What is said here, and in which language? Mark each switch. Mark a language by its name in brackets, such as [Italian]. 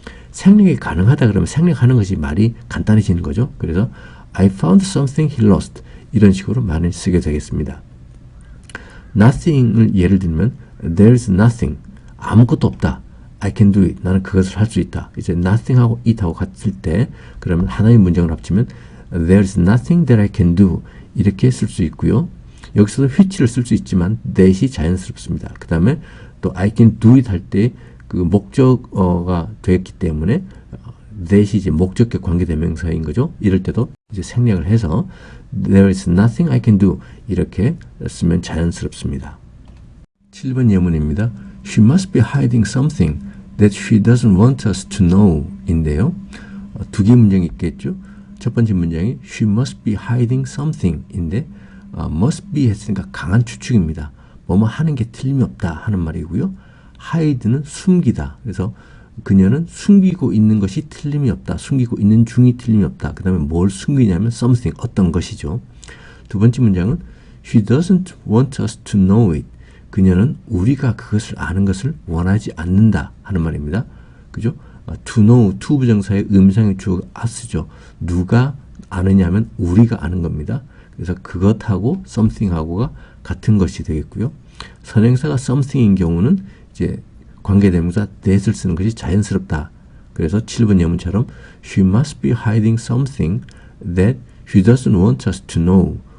[Korean] 생략이 가능하다 그러면 생략하는 것이 말이 간단해지는 거죠. [English] 그래서 I found something he lost. [Korean] 이런 식으로 많이 쓰게 되겠습니다. nothing을 예를 들면 [English] there's nothing. [Korean] 아무것도 없다. [English] I can do it. [Korean] 나는 그것을 할 수 있다. 이제 nothing하고 it하고 같을 때 그러면 하나의 문장을 합치면 [English] there's nothing that I can do. [Korean] 이렇게 쓸 수 있고요. 여기서도 which를 쓸 수 있지만 that이 자연스럽습니다. 그 다음에 또 I can do it 할 때 그 목적어가 되었기 때문에 that이 이제 목적격 관계대명사인 거죠. 이럴 때도 이제 생략을 해서 [English] there is nothing I can do [Korean] 이렇게 쓰면 자연스럽습니다. 7번 예문입니다. [English] She must be hiding something that she doesn't want us to know [Korean] 인데요. 두 개 문장이 있겠죠. 첫 번째 문장이 [English] she must be hiding something [Korean] 인데 must be 했으니까 강한 추측입니다. 뭐뭐 하는 게 틀림이 없다 하는 말이고요. hide는 숨기다. 그래서 그녀는 숨기고 있는 것이 틀림이 없다. 숨기고 있는 중이 틀림이 없다. 그 다음에 뭘 숨기냐면 something, 어떤 것이죠. 두 번째 문장은 [English] she doesn't want us to know it. [Korean] 그녀는 우리가 그것을 아는 것을 원하지 않는다 하는 말입니다. 그죠? to know, to 부정사의 의미상의 주어가 us죠. 누가 아느냐 하면 우리가 아는 겁니다. 그래서 그것하고 something하고가 같은 것이 되겠고요. 선행사가 something인 경우는 이제 관계대명사 that을 쓰는 것이 자연스럽다. 그래서 7번 예문처럼 [English] she must be hiding something that she doesn't want us to know.